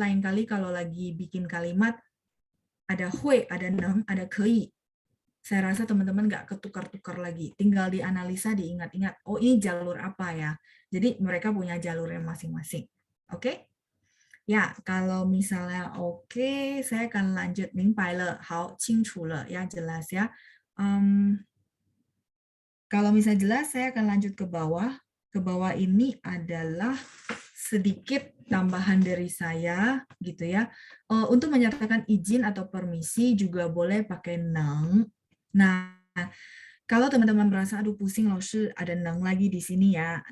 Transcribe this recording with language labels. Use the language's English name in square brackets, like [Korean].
[Indonesian] Lain kali kalau lagi bikin kalimat ada hui, ada neng, ada 可以 Saya rasa teman-teman nggak ketukar-tukar lagi. Tinggal dianalisa, diingat-ingat. Oh, ini jalur apa ya? Jadi mereka punya jalurnya masing-masing. Oke? Ya, kalau misalnya oke, saya akan lanjut. [Chinese] 明白了，好，清楚了， [Indonesian] ya jelas ya. Kalau misalnya jelas, saya akan lanjut ke bawah. Ke bawah ini adalah sedikit tambahan dari saya, gitu ya. Untuk menyatakan izin atau permisi juga boleh pakai neng. Nah, kalau teman-teman merasa aduh pusing loh, ada neng lagi di sini ya.